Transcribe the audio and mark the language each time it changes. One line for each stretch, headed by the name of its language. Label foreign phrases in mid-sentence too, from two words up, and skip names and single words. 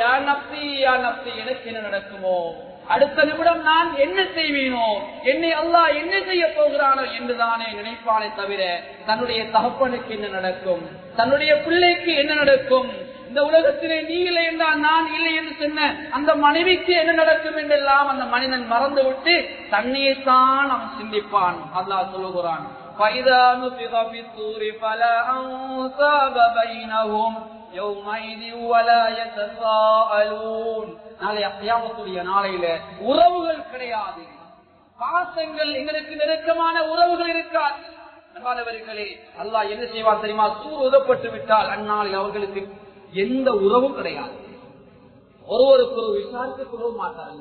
Arabic: يا نفسي يا نفسي,
Tamil: எனக்கு என்ன நடக்குமோ, அடுத்த நிமிடம் நான் என்ன செய்வேனோ, என்னை அல்லாஹ் என்ன செய்ய போகிறானோ என்றுதானே நினைப்பானே தவிர தன்னுடைய தகப்பனுக்கு என்ன நடக்கும், தன்னுடைய பிள்ளைக்கு என்ன நடக்கும், இந்த உலகத்திலே நீ இல்லை என்றால் நான் இல்லை என்று சொன்ன அந்த மனைவிக்கு என்ன நடக்கும் என்றெல்லாம் அந்த மனிதன் மறந்துவிட்டு தன்னையேதான் அவன் சிந்திப்பான். அல்லாஹ் சொல்லுகிறான்,
Arabic: فَإِذَا نُفِخَ فِي الصُّورِ فَلَا أَنْسَابَ بَيْنَهُمْ يَوْمَئِذٍ وَلَا يَتَسَاءَلُونَ.
Tamil: நாளை கியாமத்துடைய நாளையில உறவுகள் கிடையாது, பாசங்கள், எங்களுக்கு நெருக்கமான உறவுகள் இருக்காது. அன்பானவர்களே, அல்லாஹ் என்ன செய்வார் தெரியுமா? சூர் உதப்பட்டு விட்டால் அந்நாளில் அவர்களுக்கு எந்த உறவும் கிடையாது. ஒருவருக்கு ஒரு விசாரித்துக் கொள்ள மாட்டார்கள்.